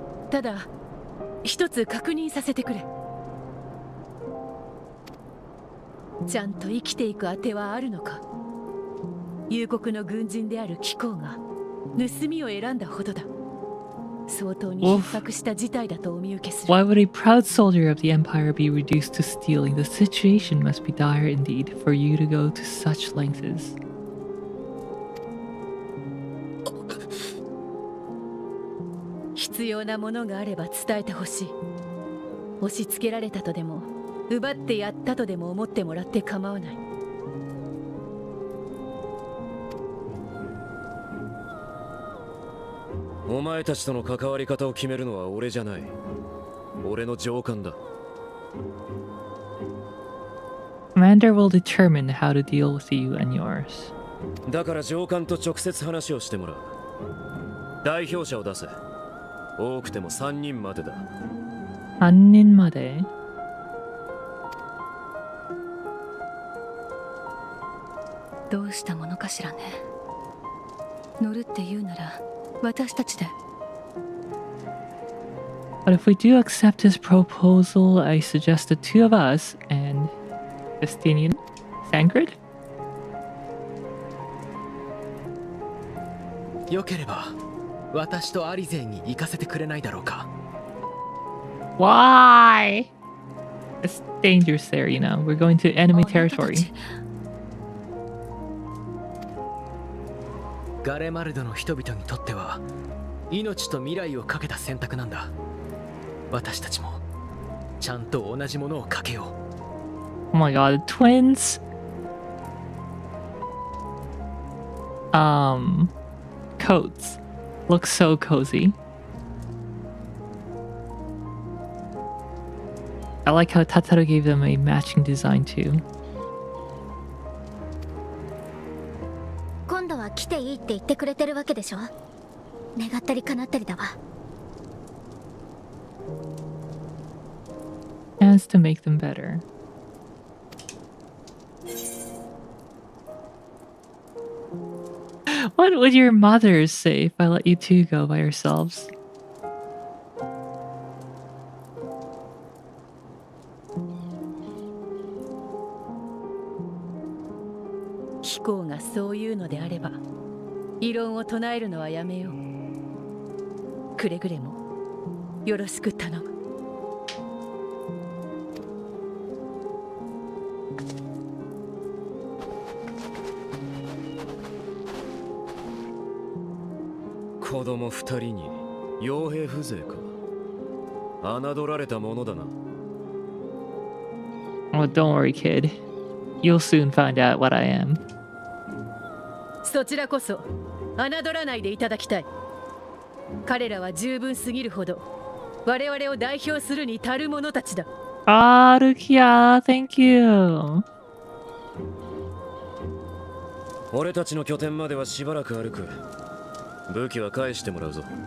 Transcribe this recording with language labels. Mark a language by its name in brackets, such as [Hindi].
[Japanese] ただ一つ確認させてくれ。ちゃんと生きていく当てはあるのか。幽国の軍人である貴公が盗みを選んだほどだ。相当に逼迫した事態だとお見受けする。 [English] Why would a proud soldier of the Empire be reduced to stealing? The situation must be dire indeed for you to go to such lengths. [Japanese] 必要なものがあれば伝えてほしい。押し付けられたとでも奪ってやったとでも思ってもらって構わない。お前たちとの関わり方を決めるのは俺じゃない。俺の上官だ。 [English] Commander will determine how to deal with you and yours. [Japanese] だから上官と直接話をしてもらう。代表者を出せ。多くても3人までだ。 3人まで? どうしたものかしらね。乗るって言うなら私たちで。 [English] But if we do accept his proposal, I suggest the two of us and Justinian Sangrid? [Japanese] よければ私とアリゼンに行かせてくれないだろうか。 [English] Why? It's dangerous there, you know. We're going to enemy territory. [Japanese] ガレマルドの人々にとっては命と未来をかけた選択なんだ。私たちもちゃんと同じものをかけよう。 [English] Oh my god, twins? Coats. Look so cozy. I like how Tataru gave them a matching design too. [Japanese] 今度は来ていいって言ってくれてるわけでしょ。願ったり叶ったりだわ。 [English] chance to make them better. What would your mothers say if I let you two go by yourselves? [Japanese] 貴公がそういうのであれば異論を唱えるのはやめよう。くれぐれもよろしく頼む。子供二人に傭兵風情か。侮られたものだな。 [English] Oh, don't worry, kid. You'll soon find out what I am. [Japanese] そちらこそ侮らないでいただきたい。彼らは十分すぎるほど我々を代表するに足る者たちだ。 [English] Ah, Rukia, thank you. [Japanese] 俺たちの拠点まではしばらく歩く。武器は返してもらうぞ。